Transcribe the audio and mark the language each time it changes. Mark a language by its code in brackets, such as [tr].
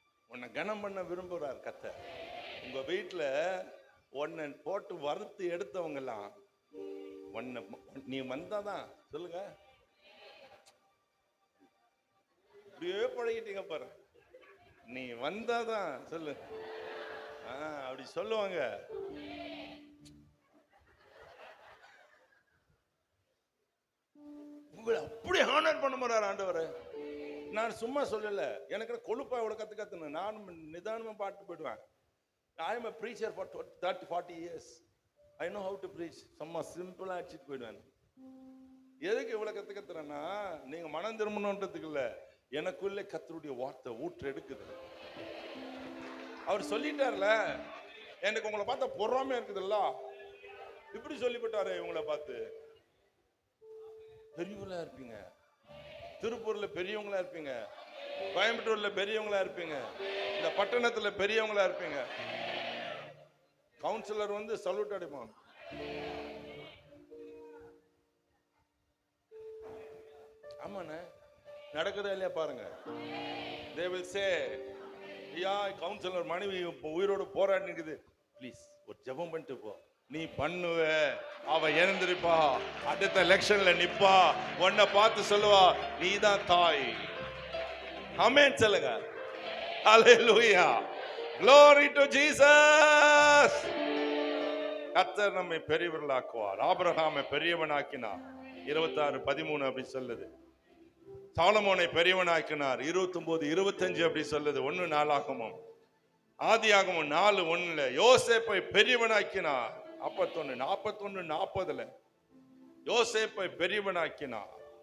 [ta] உன்னை கனம் பண்ண விரும்புறார் கர்த்தர். உங்க வீட்டுல உன்னை போட்டு வறுத்து எடுத்தவங்க எல்லாம் நீ வந்தாதான் சொல்லுங்க, இப்படியே பழகிட்டீங்க பாரு, நீ வந்தாதான் சொல்லு, அப்படி சொல்லுவாங்க. உங்களை அப்படி ஹானர் பண்ண போறாரு ஆண்டவர். நான் சும்மா சொல்லல, எனக்கு கொழுப்பா இவ்வளவு கத்துக்கணும், நானும் நிதானமா பாட்டு போயிடுவேன். [en] I am a preacher for 30-40 years. I know how to preach. [ta] சும்மா சிம்பிளா அடிச்சுட்டு போயிடுவேன். எதுக்கு இவ்வளவு கத்துக்கிறேன்னா, நீங்க மனம் திரும்பணுன்றதுக்கு இல்ல, எனக்குள்ளே கர்த்தருடைய வார்த்தை ஊற்று எடுக்குது. அவர் சொல்லிட்டார்ல, எனக்கு உங்களை பார்த்தா பொறாமையா இருக்குதுல்ல, இப்படி சொல்லிவிட்டாரு. இவங்களை பார்த்து பெரியவங்களா இருப்பீங்க, திருப்பூர்ல பெரியவங்களா இருப்பீங்க, கோயம்புத்தூர்ல பெரியவங்களா இருப்பீங்க, இந்த பட்டணத்துல பெரியவங்களா இருப்பீங்க. கவுன்சிலர் வந்து சல்யூட் அடிப்பான். ஆமாண்ணே, நடக்குதா இல்லையா பாருங்க. [en] they will say, [ta] ஐயா கவுன்சிலர் மனைவி உயிரோடு போராடி இருக்குது, ப்ளீஸ் ஒரு ஜெபம் பண்ணிட்டு போ, நீ பண்ணுவ, அவ எழுந்திருப்பா, அடுத்த எலெக்ஷன்ல நிப்பா, உன்னை பார்த்து சொல்லுவா நீ தான் தாய். ஆமென் சொல்லுங்க. [en] Hallelujah, glory to Jesus. [ta] கர்த்தர் நம்மை பெரியவர்களாக்குவார். ஆபிரகாமை பெரியவனாக்கினார், 26:13 அப்படி சொல்லுது. சாலமோனை பெரியவனாக்கினார், 29:25 அப்படி சொல்லுது. 1 நாளாகமம், ஆதியாகமம் 4:1. யோசேப்பை பெரியவனாக்கினார், 41:40 யோசேப்பை பெரியவனாக்கினார்.